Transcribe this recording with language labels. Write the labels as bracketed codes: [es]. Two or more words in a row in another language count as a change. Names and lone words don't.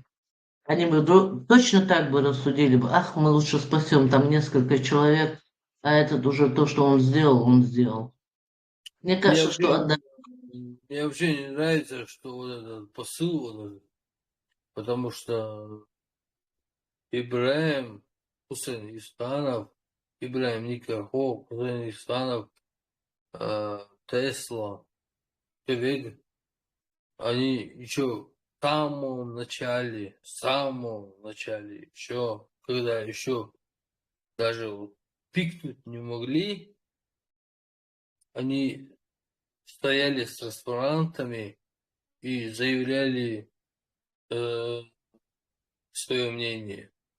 [ru] Они бы точно так бы рассудили бы, ах, мы лучше спасем там несколько человек, а этот уже то, что он сделал, он сделал. Мне кажется, что отдали. Мне вообще не нравится, что вот этот посыл, вот этот, потому что Ибраим Хусейн Истанов, Ибраим Никахов, Хусейн Истанов, Тесла, Певег, они еще в самом начале, еще, когда еще даже вот пикнуть не могли, они стояли с транспарантами и заявляли свое мнение.